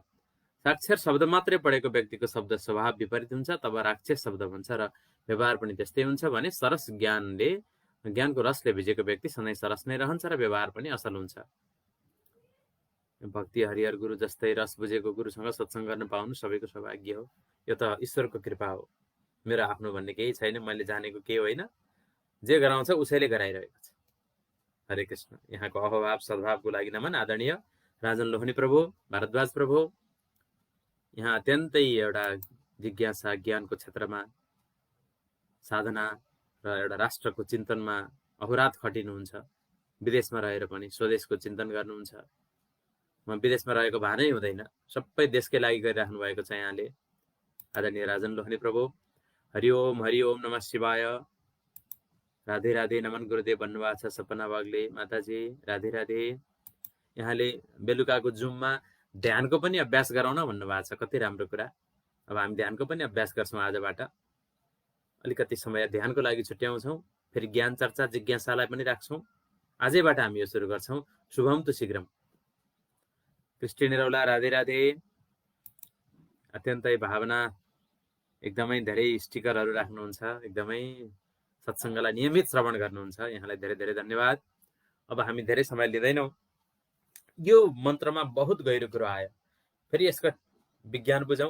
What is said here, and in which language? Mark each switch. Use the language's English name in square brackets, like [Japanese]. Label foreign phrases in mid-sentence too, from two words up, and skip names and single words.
[Nepali] साक्षर शब्द मात्रै पढेको व्यक्तिको शब्द स्वभाव विपरीत हुन्छ, तब राक्षस शब्द भन्छ र व्यवहार पनि त्यस्तै हुन्छ भने सरस ज्ञानको रसले भिजेको व्यक्ति सधैँ सरस नै रहन्छ र व्यवहार पनि असल हुन्छ। भक्ति हरिहर गुरु जस्तै रस बुझेको गुरुसँग सत्सङ्ग गर्न पाउनु सबैको सौभाग्य हो। यो त ईश्वरको कृपा हो, मेरो आफ्नो भन्ने केही छैन, मैले जानेको केही होइन। जे गराउँछ उसैले गराइरहेको छ। हरे कृष्ण। यहाँको अहभाव सद्भावको लागि नमन। आदरणीय राजन लोहनी प्रभु, भारद्वाज प्रभु, यहाँ अत्यन्तै एउटा जिज्ञासा ज्ञानको क्षेत्रमा साधना र एउटा राष्ट्रको चिन्तनमा अहोरात खटिनुहुन्छ। विदेशमा रहेर पनि स्वदेशको चिन्तन गर्नुहुन्छ। म विदेशमा रहेको भानै हुँदैन, सबै देशकै लागि गरिराख्नु भएको छ यहाँले। आदरणीय राजन लोहनी प्रभु, हरिओम [Sanskrit] नमः शिवाय। [Nepali] राधे राधे, नमन गुरुदेव भन्नुभएको छ सपना वाग्ले माताजी, राधे राधे। यहाँले बेलुकाको जुममा ध्यानको पनि अभ्यास गराउन भन्नुभएको छ, कति राम्रो कुरा। अब हामी ध्यानको पनि अभ्यास गर्छौँ। आजबाट अलिकति समय ध्यानको लागि छुट्याउँछौँ, फेरि ज्ञान चर्चा जिज्ञासालाई पनि राख्छौँ। आजैबाट हामी यो सुरु गर्छौँ। [Sanskrit] शुभम तु शीघ्रम। [Nepali] कृष्ण निरौला, राधे राधे। अत्यन्तै भावना, एकदमै धेरै स्टिकरहरू राख्नुहुन्छ, एकदमै सत्सङ्गलाई नियमित श्रवण गर्नुहुन्छ, यहाँलाई धेरै धेरै धन्यवाद। अब हामी धेरै समय लिँदैनौँ। यो मन्त्रमा बहुत गहिरो कुरो आयो, फेरि यसको विज्ञान बुझौँ।